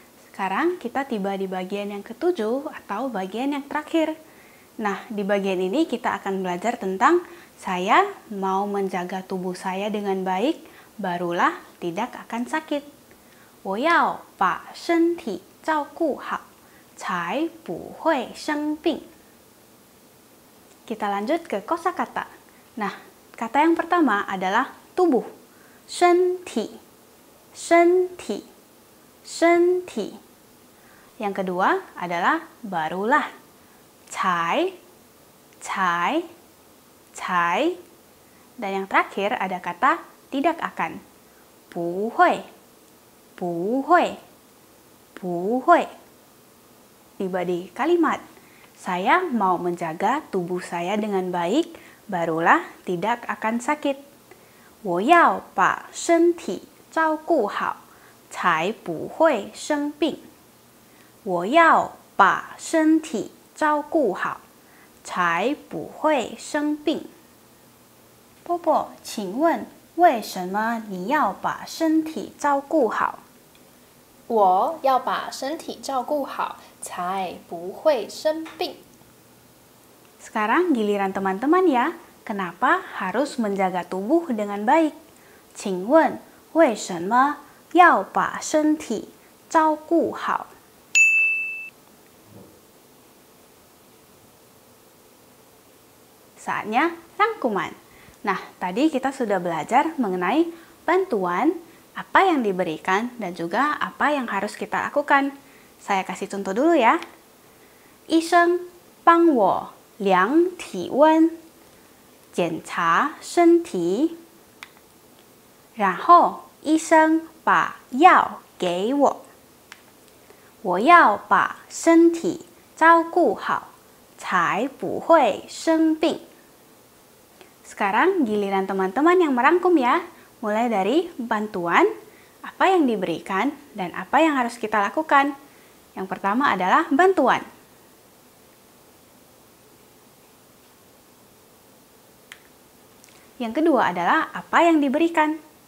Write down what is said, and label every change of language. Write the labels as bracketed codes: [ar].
[id] Sekarang kita tiba di bagian yang ketujuh atau bagian yang terakhir. Nah, di bagian ini kita akan belajar tentang saya mau menjaga tubuh saya dengan baik, barulah tidak akan sakit. [zh] 我要把身体照顾好，才不会生病. [id] Kita lanjut ke kosakata. Nah, kata yang pertama adalah tubuh. [zh] 身体, 身体, 身体. [id] Yang kedua adalah barulah. [zh] 才, 才, 才. [id] Dan yang terakhir ada kata tidak akan. [zh] 不会, 不会, 不会. [id] Tiba di kalimat, saya mau menjaga tubuh saya dengan baik, barulah tidak akan sakit. [zh] 我要把身体照顾好，才不会生病。我要把身体照顾好，才不会生病。波波，请问为什么你要把身体照顾好？我要把身体照顾好，才不会生病。 [id] Sekarang giliran teman-teman ya. Kenapa harus menjaga tubuh dengan baik? [zh] 请问为什么要把身体照顾好? [id] Saatnya rangkuman. Nah, tadi kita sudah belajar mengenai bantuan, apa yang diberikan, dan juga apa yang harus kita lakukan. Saya kasih contoh dulu ya. [zh] 医生帮我量体温，检查身体，然后医生把药给我。我要把身体照顾好，才不会生病。 [id] Sekarang giliran teman-teman yang merangkum ya. Mulai dari bantuan, apa yang diberikan, dan apa yang harus kita lakukan. Yang pertama adalah bantuan. Yang kedua adalah apa yang diberikan.